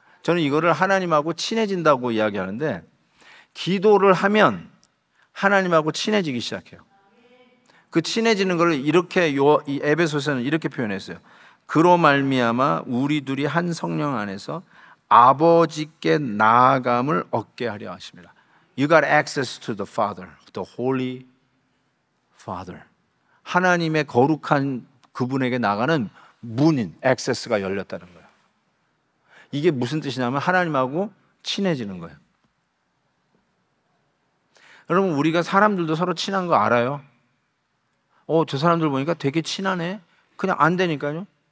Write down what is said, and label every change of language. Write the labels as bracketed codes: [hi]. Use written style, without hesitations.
[ko] 저는 이거를 하나님하고 친해진다고 이야기하는데, 기도를 하면 하나님하고 친해지기 시작해요. 그 친해지는 걸 이렇게 이 에베소서는 이렇게 표현했어요. 그로 말미암아 우리 둘이 한 성령 안에서 아버지께 나아감을 얻게 하려 하십니다. [en] You got access to the Father, the Holy Father. [ko] 하나님의 거룩한 그분에게 나가는 문인, 액세스가 열렸다는 거예요. 이게 무슨 뜻이냐면 하나님하고 친해지는 거예요. 여러분, 우리가 사람들도 서로 친한 거 알아요? 저 사람들 보니까 되게 친하네. 그냥 안 되니까요.